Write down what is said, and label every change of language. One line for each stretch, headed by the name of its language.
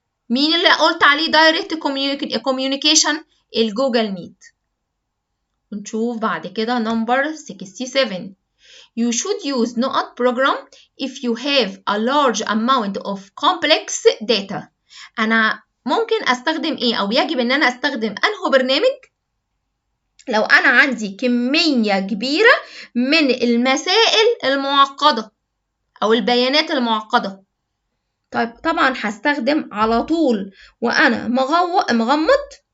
Arabic: مين اللي قلت عليه direct communication؟ الجوجل ميت. ونشوف بعد كده number 67.
English: You should use نقط program if you have a large amount of complex data.
Arabic: أنا ممكن أستخدم إيه أو يجب إن أنا أستخدم أنه برنامج لو أنا عندي كمية كبيرة من المسائل المعقدة أو البيانات المعقدة. طيب طبعا هستخدم على طول وأنا مغمض.